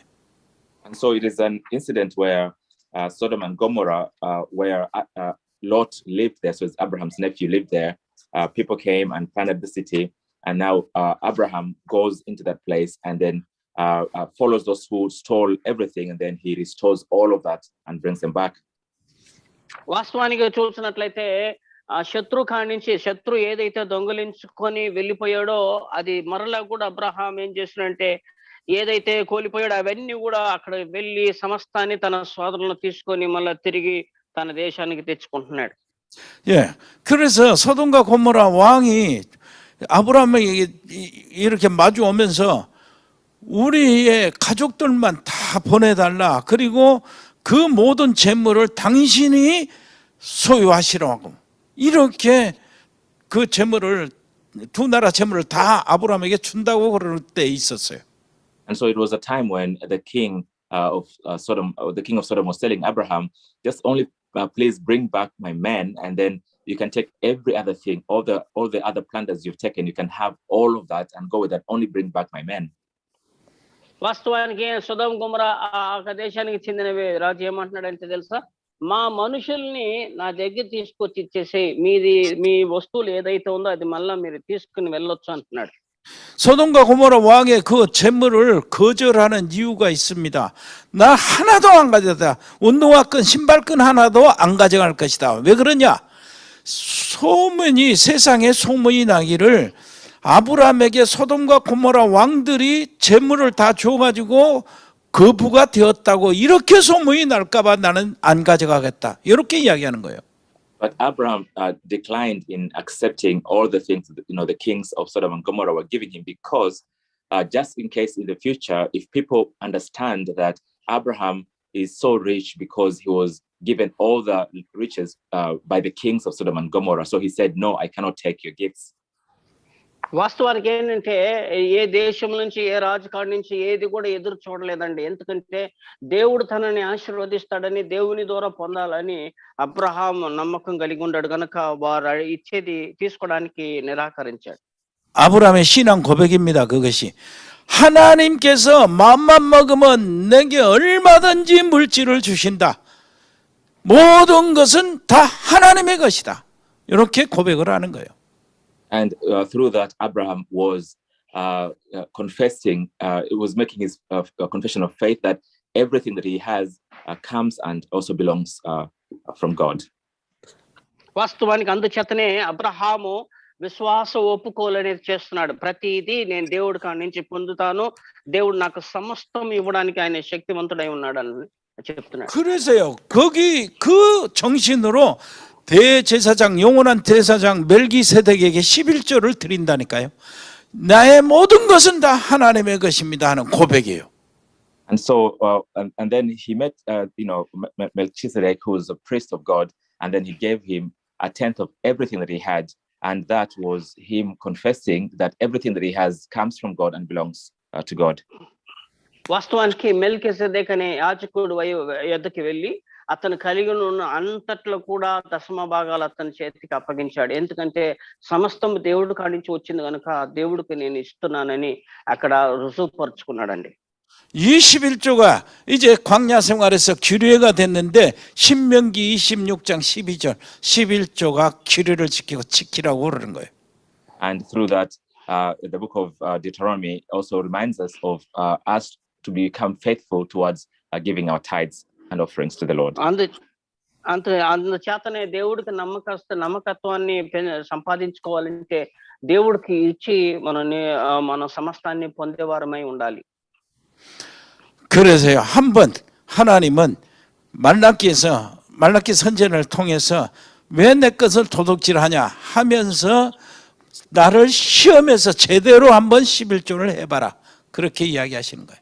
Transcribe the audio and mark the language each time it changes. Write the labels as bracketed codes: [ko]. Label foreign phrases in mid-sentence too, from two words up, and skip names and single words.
[en] And so it is an incident where Sodom and Gomorrah, where Lot lived there, so it's Abraham's nephew lived there. People came and plundered the city, and now Abraham goes into that place and then follows those who stole everything, and then he restores all of that and brings them back. [te] వాస్తవానికి చూసినట్లయితే శత్రు ఏదైతే దొంగలించుకొని వెళ్ళిపోయాడో అది మరలా కూడా అబ్రహాం ఏం చేసినంటే ఏదైతే కోల్పోయాడో అవన్నీ కూడా అక్కడ వెళ్ళి సమస్తాన్ని తన సోదరులను తీసుకొని మళ్ళీ తిరిగి తన దేశానికి తెచ్చుకుంటున్నాడు. [ko] 예, 그래서 소돔과 고모라 왕이 아브라함에게 이렇게 마주 오면서 우리의 가족들만 다 보내달라. 그리고 그 모든 재물을 당신이 소유하시라고. 이렇게 그 재물을 두 나라 재물을 다 아브라함에게 준다고 그럴 때 있었어요. [en] And so it was a time when the king of Sodom, the king of Sodom, was telling Abraham, "Just only please bring back my men, and then you can take every other thing, all the other plunders you've taken. You can have all of that and go with that. Only bring back my men." [te] వాస్తవానికి సొదొమ గొమొర్రా ఆ దేశానికి చెందినవి రాజు ఏమంటున్నాడంటే తెలుసా, మా మనుషుల్ని నా దగ్గర తీసుకొచ్చి ఇచ్చేసి మీ వస్తువులు ఏదైతే ఉందో అది మళ్ళా మీరు తీసుకుని వెళ్ళొచ్చు అంటున్నాడు. [ko] 소돔과 고모라 왕의 그 재물을 거절하는 이유가 있습니다. 나 하나도 안 가져다. 운동화끈, 신발끈 하나도 안 가져갈 것이다. 왜 그러냐? 소문이, 세상에 소문이 나기를 아브라함에게 소돔과 고모라 왕들이 재물을 다 줘가지고 거부가 되었다고, 이렇게 소문이 날까봐 나는 안 가져가겠다, 이렇게 이야기하는 거예요. [en] But Abraham declined in accepting all the things that, the kings of Sodom and Gomorrah were giving him, because just in case in the future, if people understand that Abraham is so rich because he was given all the riches by the kings of Sodom and Gomorrah, so he said, "No, I cannot take your gifts." [te] వాస్తవానికి ఏంటంటే ఏ దేశం నుంచి, ఏ రాజుకాడి నుంచి ఏది కూడా ఎదురు చూడలేదండి. ఎందుకంటే దేవుడు తనని ఆశీర్వదిస్తాడని, దేవుని ద్వారా పొందాలని అబ్రహాం నమ్మకం కలిగి ఉన్నాడు కనుక వారు ఇచ్చేది తీసుకోవడానికి నిరాకరించాడు. [ko] 아브라함의 신앙 고백입니다. 그것이 하나님께서 마음만 먹으면 내게 얼마든지 물질을 주신다. 모든 것은 다 하나님의 것이다. 이렇게 고백을 하는 거예요. [en] And through that, Abraham was confessing, it was making his confession of faith that everything that he has comes and also belongs from God. [te] వాస్తవానికి అందుచేతనే అబ్రహాము విశ్వాస ఒప్పుకోలనేది చేస్తున్నాడు. ప్రతిదీ నేను దేవుడి కాడి నుంచి పొందుతాను, దేవుడు నాకు సమస్తం ఇవ్వడానికి ఆయన శక్తివంతుడై ఉన్నాడు అని చెప్తున్నాడు. [ko] 그래서요, 거기 그 정신으로 대제사장, 영원한 대제사장 멜기세덱에게 11조를 드린다니까요. 나의 모든 것은 다 하나님의 것입니다 하는 고백이에요. [en] And so, and then he met, Melchizedek, who was a priest of God, and then he gave him a tenth of everything that he had, and that was him confessing that everything that he has comes from God and belongs to God. [te] వాస్తవానికి మెల్కీసెదెక్ అనే యాజకుడు యొద్దకు వెళ్ళి అతను కలిగి ఉన్న అంతట్లో కూడా దశమ భాగాలు అతని చేతికి అప్పగించాడు. ఎందుకంటే సమస్తం దేవుడి కాడి నుంచి వచ్చింది కనుక దేవుడికి నేను ఇస్తున్నానని అక్కడ రుజువుపరుచుకున్నాడండి. [ko] 21조가 이제 광야 생활에서 규례가 됐는데 신명기 26장 12절 11조가 규례를 지키라고 그러는 거예요. [en] And through that, the book of Deuteronomy also reminds us of us to become faithful towards giving our tithes and offerings to the Lord. [te] అందుచేతనే దేవుడికి నమ్మకత్వాన్ని సంపాదించుకోవాలంటే దేవుడికి ఇచ్చి మన సమస్తాన్ని పొందేవారమై ఉండాలి. [ko] 그래서요, 한번 하나님은 말라기 선지자를 통해서 왜 내 것을 도둑질하냐 하면서 나를 시험해서 제대로 한번 11조를 해봐라, 그렇게 이야기하시는 거예요.